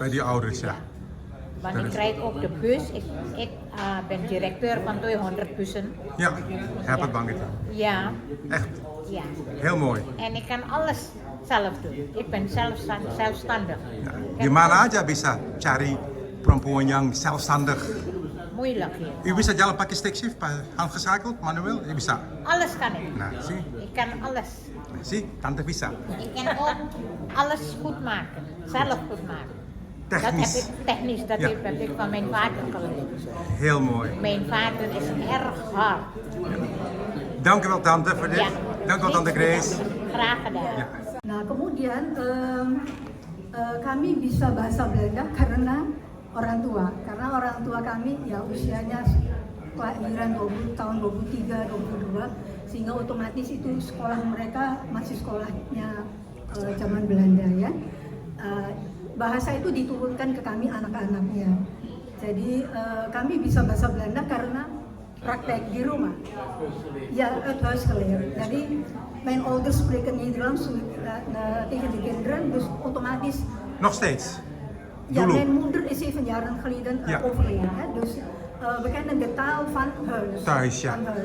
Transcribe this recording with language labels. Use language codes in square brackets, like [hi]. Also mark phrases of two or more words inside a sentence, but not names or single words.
[nl] bij die ouders, ja. Want Dat ik is- rijd ook de bus. Ik ben directeur van 200 bussen. Ja, heb het banget. Ja, Echt, ja. heel mooi. En ik kan alles zelf doen. Ik ben zelfstandig. Ja. Ik [id] Di [nl] heb [id] mana [nl] ook- [id] aja bisa cari perempuan yang zelfstandig. [nl] Moeilijk hier. U [id] bisa jalan pakai [en] stick shift, [nl] handgezakeld, manueel? [id] U bisa. [nl] Alles kan ik. Nou, zie, Ik kan alles. [id] zie, tante bisa. [nl] Ik kan ook alles goed maken. Zelf goed maken. Technisch. Dat heb ik technisch, dat Ja. heb ik van mijn vader geleerd. Heel mooi. Mijn vader is erg hard. Dank u wel tante voor dit. Ja. Dank u wel tante Grace. Graag gedaan. Ja. [id] Nah, kemudian kami bisa bahasa Belanda karena orang tua kami ya usianya kelahiran tahun 23, 22 sehingga otomatis itu sekolah mereka masih sekolahnya zaman Belanda ya. Bahasa itu diturunkan ke kami anak-anaknya. Jadi kami bisa bahasa Belanda karena praktek di rumah. [nl] Ja, het huis geleerd. Jadi mijn ouders spreken Nederlands tegen de kinderen, dus automatisch. Nog steeds. Ja, [id] Dulu. [nl] mijn moeder is 7 jaar geleden Ja. overleden. Hè? Dus we kennen de taal van huis. Thuis, ja. Van huis,